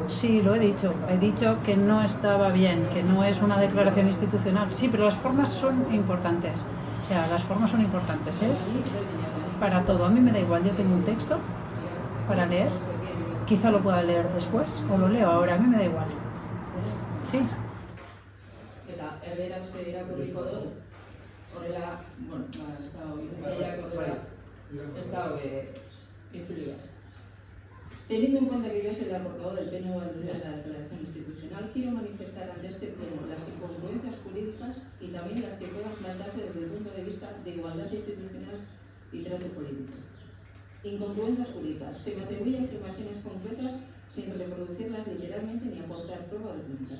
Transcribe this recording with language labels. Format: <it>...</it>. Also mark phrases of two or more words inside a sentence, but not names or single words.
<es>Sí, lo he dicho que no estaba bien, que no es una declaración institucional. Sí, pero las formas son importantes, para todo. A mí me da igual, yo tengo un texto para leer. Quizá lo pueda leer después o lo leo ahora, a mí me da igual. Sí.</es> <eu>Eta erdera uste irakurriko dut, horrela, bueno, ez dago itzuli behar.</eu> <es>Teniendo en cuenta que yo soy la portavoz del PNV en la declaración institucional, quiero manifestar ante este pleno las incongruencias jurídicas y también las que puedan plantearse desde el punto de vista de igualdad institucional y trato político. Incongruencias jurídicas. Se me atribuye afirmaciones concretas sin reproducirlas literalmente ni aportar prueba documental.</es>